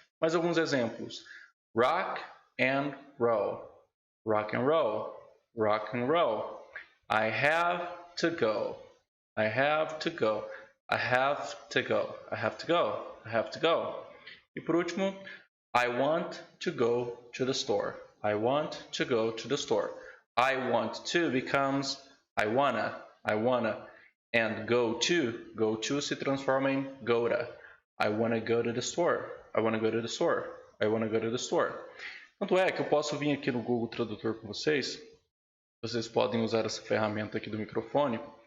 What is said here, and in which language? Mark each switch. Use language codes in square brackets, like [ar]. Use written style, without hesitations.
[pt] Mais alguns exemplos. [en] Rock and roll. Rock and roll. Rock and roll. I have to go. I have to go. I have to go. I have to go. I have to go. [pt] E por último, [en] I want to go to the store. I want to go to the store. I want to becomes I wanna. I wanna. And go to [pt] se transforma em [en] go-to. I wanna go to the store. I wanna go to the store. I wanna go to the store. [pt] Tanto é que eu posso vir aqui no Google Tradutor com vocês. Vocês podem usar essa ferramenta aqui do microfone.